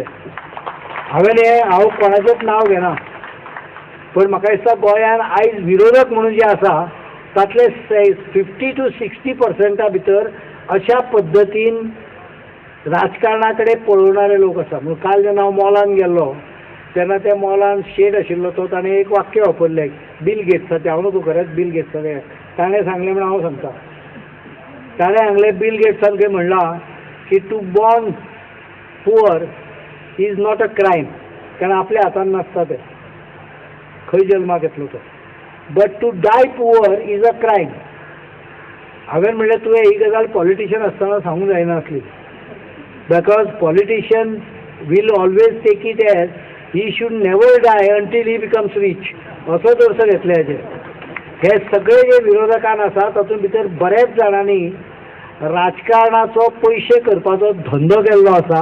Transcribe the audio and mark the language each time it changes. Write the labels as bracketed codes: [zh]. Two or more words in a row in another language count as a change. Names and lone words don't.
[kok] हांव कोणाचेंच नांव घेना, पण म्हाका दिसता गोंयांत आयज विरोधक म्हणून जे आसा तातले 50-60% भितर अशा पद्दतीन राजकारणा कडेन पळोवणारे लोक आसा. म्हणून काल जेन्ना हांव मॉलान गेल्लो तेन्ना त्या मॉलान शेड आशिल्लो तो ताणें एक वाक्य वापरलें, बिल गेट्साचें. हांव न्हू खरेंच बिल गेट्साचें ताणें सांगलें म्हणून हांव सांगता. ताणें सांगलें बिल गेट्सान खंय म्हणलां की [en] to born poor is not a crime, [kok] कारण आपल्या हातान नासता तें खंय जल्माक येतलो तो, [en] but to die poor is a crime. [kok] हांवें म्हणलें तुवें ही गजाल पॉलिटिशियन आसतना सांगूंक जायना आसली, [en] because politician will always take it as he should never die until he becomes rich [kok] असो दर्शो घेतले हेजेर. हे सगळे जे विरोधकान आसा तातूंत भितर बरेच जाणांनी राजकारणाचो पयशे करपाचो धंदो केल्लो आसा.